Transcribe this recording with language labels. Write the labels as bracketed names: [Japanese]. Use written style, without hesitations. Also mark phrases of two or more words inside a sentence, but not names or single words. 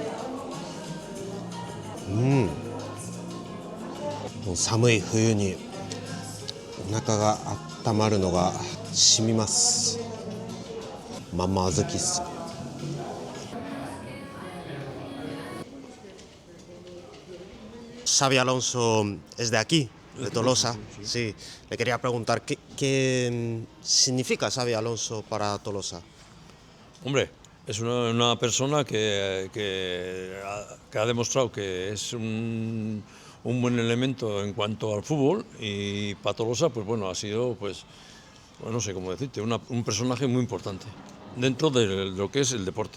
[Japanese] もう寒い冬にお腹が温まるのが染みます。まんま小豆っす。 [Spanish] Xabi Alonso es de aquí, de Tolosa. Sí, le quería preguntar qué significa Xabi Alonso para Tolosa. Hombre, es una persona que ha demostrado que es un buen elemento en cuanto al fútbol, y para Tolosa, pues bueno, ha sido, pues, no sé cómo decirte, un personaje muy importante dentro de lo que es el deporte.